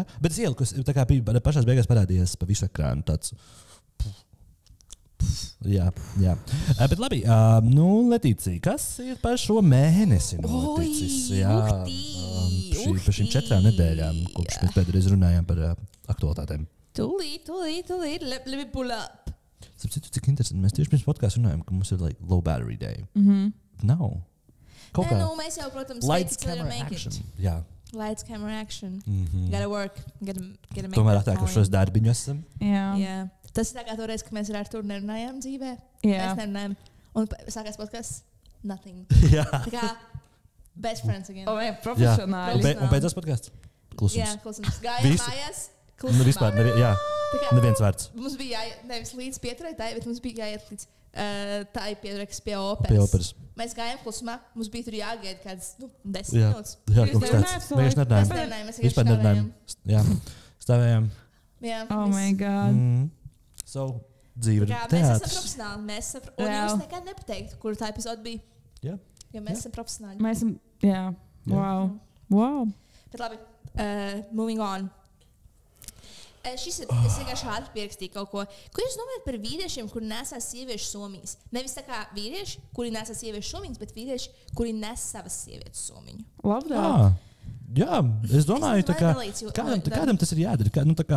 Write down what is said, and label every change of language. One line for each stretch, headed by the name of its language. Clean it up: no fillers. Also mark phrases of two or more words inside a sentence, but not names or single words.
Latvian: Bet es ieliku, tā kā bija pašās beigās parādījies pa visu ekrānu tāds. Jā. Bet labi, Letīcija, kas ir par šo mēnesi noticis? Par šīm 4 nedēļām, kopš mēs pēdējais runājām par aktualitātēm. Tūlīt,
English: let me pull up.
Latvian: Sapratu, cik interesanti. Mēs tieši pirms podcastu runājām, ka mums ir
English: low battery day.
Latvian: Nav. Kaut kā. Mēs jau, protams,
English: lights, camera, action. Jā. Lights, camera, action. Gotta work. Gotta make
Latvian: tomēr atēkušos darbiņu esam. Jā. Tas ir tā kā toreiz, ka mēs ar Arturu nerunājām dzīvē. Jā. Mēs nerunājām. Un sākās podcasts. nothing. Jā. Tā kā
English: best friends again.
Latvian: Profesionāli. Un beidzās podkāsts? Klusums. Jā, klusums. Gājām mājās. Klusumā. Nu, vispār, neviens vārds. Mums bija nevis līdz pieturai, bet mums bija jāiet līdz tā ir pieturēks pie operas. Mēs gājām klusumā, mums bija tur jāgaida kāds 10 minūtes. Jā, kaut kas tāds. Mēs nerunājām. Vispār nerunājām. Jā, stāvējām. Jā.
English: Oh my God.
Latvian: So, dzīve ir teātris. Mēs esam profesionāli. Un jūs nekad nepateiktu, kur tā epizoda bija. Jā. Jo mēs esam profesionāli. Mēs esam, jā. Wow. Bet labi,
English: moving on.
Latvian: Es vienkārši ātri pierakstīju kaut ko. Ko jūs domājat par vīriešiem, kuri nesās sieviešu somijas? Nevis tā kā vīrieši, kuri nesās sieviešu somiņas, bet vīrieši, kuri nes savas sievietes somiņu. Labdien! Jā, es domāju, kādam tas ir jādara.